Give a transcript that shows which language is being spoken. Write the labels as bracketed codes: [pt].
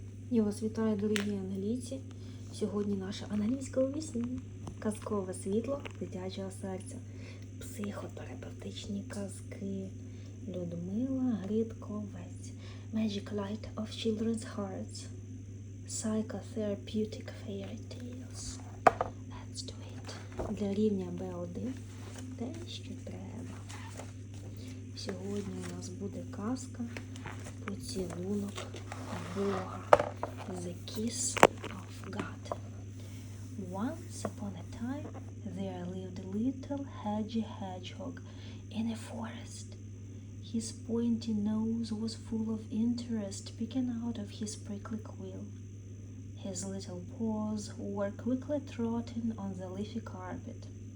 [uk] Я вас вітаю, дорогі англійці. Сьогодні наша англійська у вісні. Казкове світло дитячого серця. Психотерапевтичні казки. Людмила Гридковець. [en] Magic light of children's hearts. Psychotherapeutic fairy tales. Let's do it. [uk] Для рівня B1 те, що треба. Сьогодні у нас буде казка «Поцілунок Бога». [en] The kiss of God. Once upon a time, there lived a little hedgehog in a forest. His pointy nose was full of interest peeking out of his prickly quill. His little paws were quickly trotting on the leafy carpet.